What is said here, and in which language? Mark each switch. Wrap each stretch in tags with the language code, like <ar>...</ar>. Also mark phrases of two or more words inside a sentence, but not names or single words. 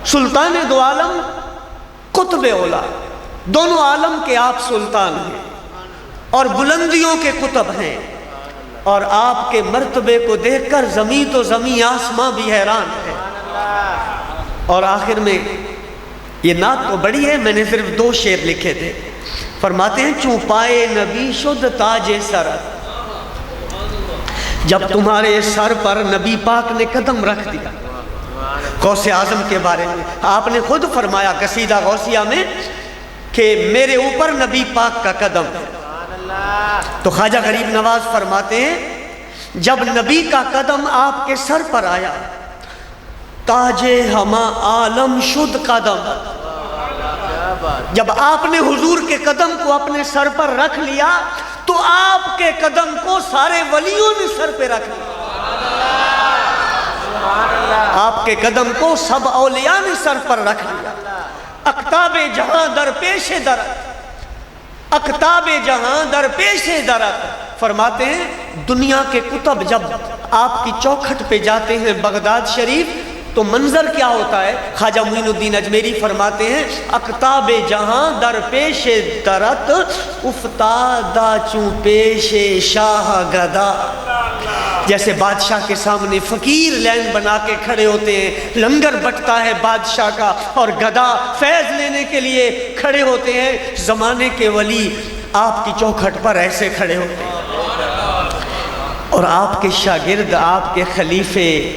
<fa>سلطان دو عالم قطب اولا،</fa> <ur>دونوں عالم کے آپ سلطان ہیں اور بلندیوں کے قطب ہیں، اور آپ کے مرتبے کو دیکھ کر زمین تو زمین آسماں بھی حیران ہے۔ اور آخر میں یہ نعت تو بڑی ہے، میں نے صرف 2 شعر لکھے تھے۔ فرماتے ہیں</ur> <fa>چوں پائے نبی شد تاج سرت،</fa> <ur>جب تمہارے سر پر نبی پاک نے قدم رکھ دیا۔ غوث اعظم کے بارے میں آپ نے خود فرمایا قصیدہ غوثیہ میں کہ میرے اوپر نبی پاک کا قدم ہے۔ تو خواجہ غریب نواز فرماتے ہیں جب نبی کا قدم آپ کے سر پر آیا،</ur> <fa>تاج ہما عالم شد قدم،</fa> <ur>جب آپ نے حضور کے قدم کو اپنے سر پر رکھ لیا تو آپ کے قدم کو سارے ولیوں نے سر پہ رکھ لیا، آپ کے قدم کو سب اولیاء نے سر پر رکھ لیا۔</ur> <fa>اقطاب جہاں در پیش درت، اقطاب جہاں در پیش درت،</fa> <ur>فرماتے ہیں دنیا کے کتب جب آپ کی چوکھٹ پہ جاتے ہیں بغداد شریف تو منظر کیا ہوتا ہے؟ خواجہ معین الدین اجمیری فرماتے ہیں</ur> <fa>اقطاب جہاں در پیش درت افتادہ چوں پیش شاہ گدا،</fa> <ur>جیسے بادشاہ کے سامنے فقیر لین بنا کے کھڑے ہوتے ہیں، لنگر بٹتا ہے بادشاہ کا اور گدا فیض لینے کے لیے کھڑے ہوتے ہیں، زمانے کے ولی آپ کی چوکھٹ پر ایسے کھڑے ہوتے ہیں، اور آپ کے شاگرد، آپ کے خلیفے،</ur>